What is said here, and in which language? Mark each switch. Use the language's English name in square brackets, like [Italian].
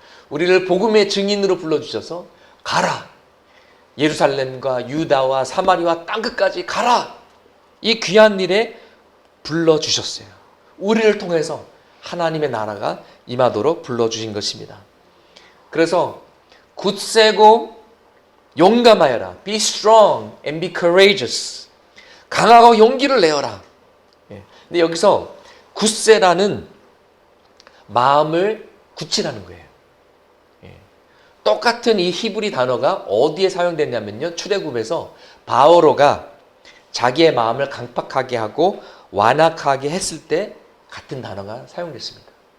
[Korean] 우리를 복음의 증인으로 불러주셔서 가라. 예루살렘과 유다와 사마리아 땅끝까지 가라. 이 귀한 일에 불러주셨어요. 우리를 통해서 하나님의 나라가 임하도록 불러주신 것입니다. 그래서 굳세고 용감하여라. [English] Be strong and be courageous. [Korean] 강하고 용기를 내어라. 근데 여기서 굳세라는 마음을 굳히라는 거예요. 똑같은 이 히브리 단어가 어디에 사용됐냐면요. 출애굽에서 바오로가 자기의 마음을 강팍하게 하고 완악하게 했을 때 같은 단어가 사용됐습니다.